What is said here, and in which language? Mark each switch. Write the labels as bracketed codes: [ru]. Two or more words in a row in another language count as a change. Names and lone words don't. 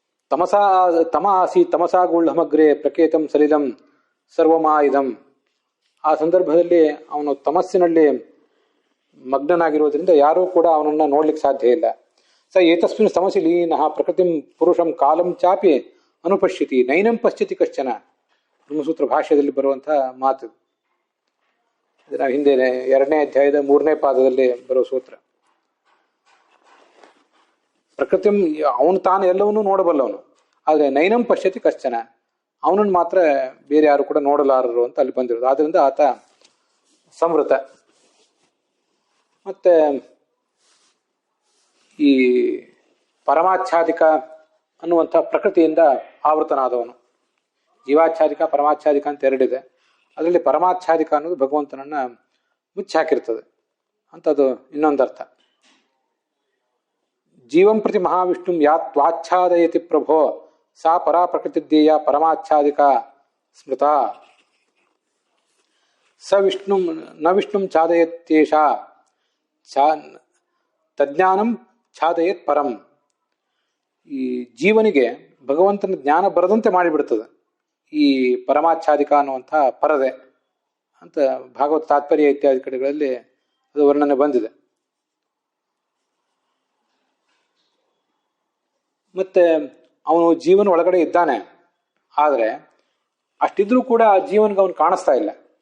[sa] ತಮ ಆಸಿ ತಮಸಾ ಗೂಢಮಗ್ರೆ ಪ್ರಕೇತಂ ಸಲಿಲಂ ಸರ್ವಮಾಯುಧಂ [kn] ಆ ಸಂದರ್ಭದಲ್ಲಿ ಅವನು ತಮಸ್ಸಿನಲ್ಲಿ ಮಗ್ನನಾಗಿರೋದ್ರಿಂದ ಯಾರೂ ಕೂಡ ಅವನನ್ನು ನೋಡ್ಲಿಕ್ಕೆ ಸಾಧ್ಯ ಇಲ್ಲ. [sa] ಸ ಏತಸ್ಮಿನ್ ತಮಸಿ ಲೀನಃ ಪ್ರಕೃತಿಂ ಪುರುಷಂ ಕಾಲಂ ಚಾಪಿ ಅನುಪಶ್ಯತಿ ನೈನಂ ಪಶ್ಯತಿ ಕಶ್ಚನ. [kn] ಬ್ರಹ್ಮಸೂತ್ರ ಭಾಷ್ಯದಲ್ಲಿ ಬರುವಂತಹ ಮಾತು. ನಾವು ಹಿಂದೆ 2ನೇ ಅಧ್ಯಾಯದ 3ನೇ ಪಾದದಲ್ಲಿ ಬರುವ ಸೂತ್ರ. ಪ್ರಕೃತಿ ಅವನು ತಾನು ಎಲ್ಲವನ್ನೂ ನೋಡಬಲ್ಲವನು, ಆದರೆ [sa] ನೈನಂ ಪಶ್ಯತಿ ಕಶ್ಚನ, [kn] ಅವನನ್ನು ಮಾತ್ರ ಬೇರೆ ಯಾರು ಕೂಡ ನೋಡಲಾರರು ಅಂತ ಅಲ್ಲಿ ಬಂದಿರೋದು. ಆದ್ರಿಂದ ಆತ ಸಂವೃತ. ಮತ್ತೆ ಈ ಪರಮಾಚ್ಛಾದಿಕ ಅನ್ನುವಂಥ ಪ್ರಕೃತಿಯಿಂದ ಆವೃತನಾದವನು. ಜೀವಾಚ್ಛಾದಿಕ ಪರಮಾಚ್ಛಾದಿಕ ಅಂತ ಎರಡಿದೆ. ಅದರಲ್ಲಿ ಪರಮಾಚ್ಛಾದಿಕ ಅನ್ನೋದು ಭಗವಂತನನ್ನ ಮುಚ್ಚಿ ಹಾಕಿರ್ತದೆ ಅಂತದು ಇನ್ನೊಂದರ್ಥ. [sa] ಜೀವಂ ಪ್ರತಿ ಮಹಾವಿಷ್ಣುಂ ಯಾ ತ್ವಾಚ್ಛಾದಯತಿ ಪ್ರಭೋ ಸಾ ಪರಾ ಪ್ರಕೃತಿದ್ದೇಯ ಪರಮಾಚ್ಛಾದಿಕ ಸ್ಮೃತ. ಸ ವಿಷ್ಣುಂ ನ ವಿಷ್ಣುಂ ಛಾದಯತ್ಯೇಷ ತಜ್ಞಾನಂ ಛಾದಯತ್ ಪರಂ. [kn] ಈ ಜೀವನಿಗೆ ಭಗವಂತನ ಜ್ಞಾನ ಬರದಂತೆ ಮಾಡಿಬಿಡ್ತದೆ ಈ ಪರಮಾಚ್ಛಾದಿಕ ಅನ್ನುವಂಥ ಪರದೆ ಅಂತ ಭಾಗವತ ತಾತ್ಪರ್ಯ ಇತ್ಯಾದಿ ಕಡೆಗಳಲ್ಲಿ ಅದು ವರ್ಣನೆ ಬಂದಿದೆ. ಮತ್ತೆ ಅವನು ಜೀವನ ಒಳಗಡೆ ಇದ್ದಾನೆ, ಆದರೆ ಅಷ್ಟಿದ್ರೂ ಕೂಡ ಆ ಜೀವನಿಗೆ ಅವನು ಕಾಣಿಸ್ತಾ ಇಲ್ಲ.